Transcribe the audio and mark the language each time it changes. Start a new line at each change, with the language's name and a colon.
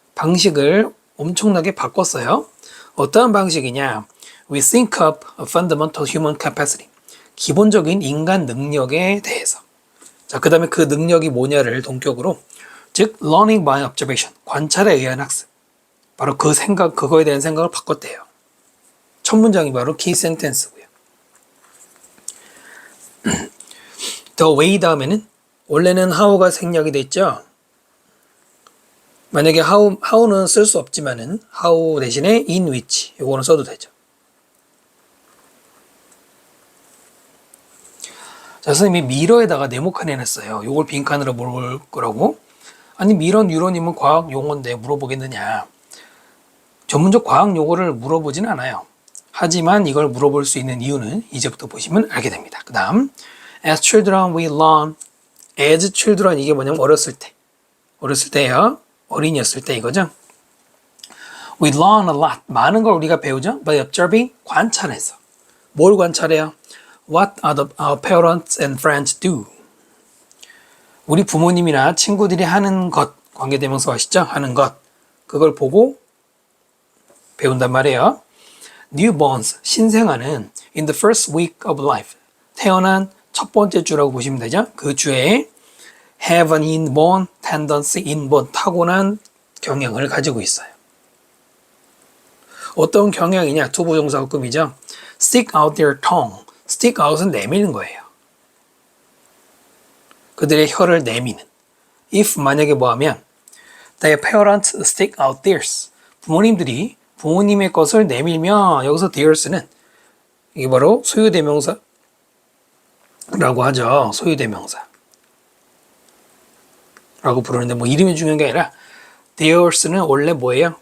Korean: 방식을 엄청나게 바꿨어요. 어떠한 방식이냐?
English: We think of a fundamental human capacity.
Korean: 기본적인 인간 능력에 대해서. 자, 그 다음에 그 능력이 뭐냐를 동격으로, 즉
English: learning by observation,
Korean: 관찰에 의한 학습. 바로 그 생각, 그거에 대한 생각을 바꿨대요. 첫 문장이 바로 key sentence고요. The way 다음에는 원래는 how가 생략이 됐죠. 만약에 how는 쓸 수 없지만은 how 대신에
English: in which
Korean: 요거는 써도 되죠. 자, 선생님이 미러에다가 네모칸 해놨어요. 요걸 빈칸으로 물어볼 거라고. 아니 미러 뉴런이면 과학 용어인데 물어보겠느냐. 전문적 과학 용어를 물어보진 않아요. 하지만 이걸 물어볼 수 있는 이유는 이제부터 보시면 알게 됩니다. 그 다음
English: As children we learn.
Korean: As children 이게 뭐냐면 어렸을 때. 어렸을 때요. 어린이였을 때 이거죠.
English: We learn a lot.
Korean: 많은 걸 우리가 배우죠.
English: By observing.
Korean: 관찰해서. 뭘 관찰해요?
English: What our parents and friends do.
Korean: 우리 부모님이나 친구들이 하는 것. 관계대명사 아시죠? 하는 것. 그걸 보고 배운단 말이에요.
English: Newborns.
Korean: 신생아는 in the first week of life. 태어난 첫 번째 주라고 보시면 되죠. 그 주에
English: have an inborn tendency,
Korean: inborn, 타고난 경향을 가지고 있어요. 어떤 경향이냐? 투부정사급이죠.
English: Stick out their tongue.
Korean: Stick out은 내미는 거예요. 그들의 혀를 내미는.
English: If
Korean: 만약에 뭐하면
English: their parents stick out theirs.
Korean: 부모님들이 부모님의 것을 내밀면 여기서 theirs는 이게 바로 소유대명사 라고 하죠. 소유대명사 라고 부르는데 뭐 이름이 중요한 게 아니라 theirs는 원래 뭐예요?